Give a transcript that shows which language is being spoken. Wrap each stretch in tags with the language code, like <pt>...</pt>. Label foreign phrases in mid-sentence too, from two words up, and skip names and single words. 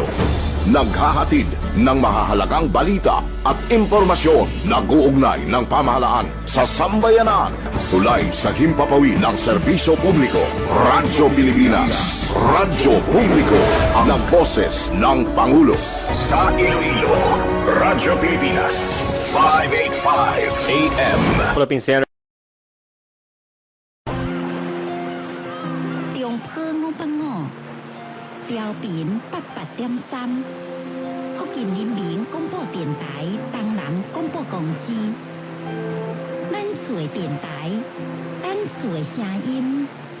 <tl>Naghahatid ng mahahalagang balita at impormasyon na guugnay ng pamahalaan sa sambayanan. Tulay sa himpapawid ng serbisyo publiko. Radyo Pilipinas. Radyo Publiko ang boses ng Pangulo. Sa Iloilo, Radyo Pilipinas, 585 AM.</tl> <en>Philippine Center.</en> <nan>上坡我不我，调频88.3，福建人民广播电台东南广播公司，咱厝的电台，咱厝的声音。</nan>